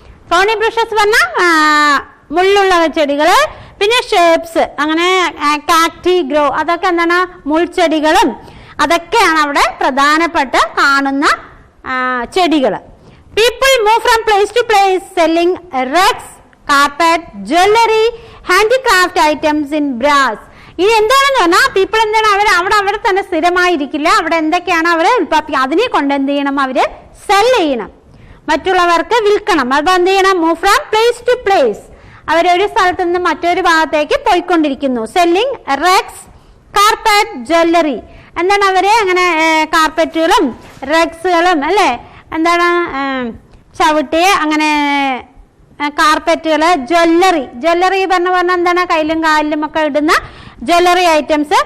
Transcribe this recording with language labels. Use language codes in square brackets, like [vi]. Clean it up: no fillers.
[en] thorny bushes [ml] പറഞ്ഞാൽ മുള്ളുള്ള ചെടികള്. പിന്നെ ഷേപ്സ്, അങ്ങനെ കാക്ടി ഗ്രോ, അതൊക്കെ എന്താണ് മുൾച്ചെടികളും അതൊക്കെയാണ് അവിടെ പ്രധാനപ്പെട്ട കാണുന്ന ചെടികൾ. [en] People move from place to place selling rugs, carpet, jewelry, handicraft items in brass. [ml] ഇനി എന്താണെന്ന് പറഞ്ഞാൽ പീപ്പിൾ എന്താണ് അവിടെ തന്നെ സ്ഥിരമായിരിക്കില്ല. അവിടെ എന്തൊക്കെയാണ് അവർ അതിനെ കൊണ്ട് എന്ത് ചെയ്യണം? അവര് സെൽ ചെയ്യണം, മറ്റുള്ളവർക്ക് വിൽക്കണം. അപ്പൊ എന്ത് ചെയ്യണം? [en] Move from place to place. [ml] അവരൊരു സ്ഥലത്ത് നിന്ന് മറ്റൊരു ഭാഗത്തേക്ക് പോയിക്കൊണ്ടിരിക്കുന്നു. [en] Selling rugs, carpet, jewellery. [ml] എന്താണ് അവര് അങ്ങനെ കാർപ്പറ്റുകളും റഗ്സുകളും അല്ലെ, എന്താണ് ചവിട്ടി, അങ്ങനെ കാർപ്പറ്റുകള്, ജ്വല്ലറി പറഞ്ഞാൽ എന്താണ് കയ്യിലും കാലിലും ഒക്കെ ഇടുന്ന ജ്വല്ലറി ഐറ്റംസ്.